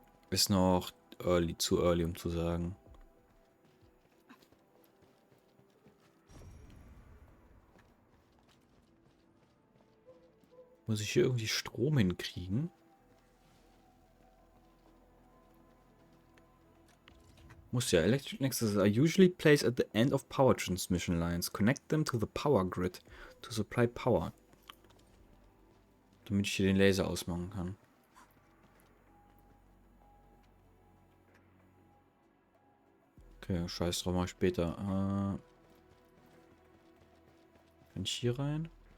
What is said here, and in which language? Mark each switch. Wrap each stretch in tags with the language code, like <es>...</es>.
<de>Ist noch zu early, um zu sagen. Muss ich hier irgendwie Strom hinkriegen? Muss ja.</de> <en>Electric nexuses are usually placed at the end of power transmission lines. Connect them to the power grid to supply power.</en> <de>Damit ich hier den Laser ausmachen kann. Okay, scheiß drauf, mach ich später. Kann ich hier rein?</de>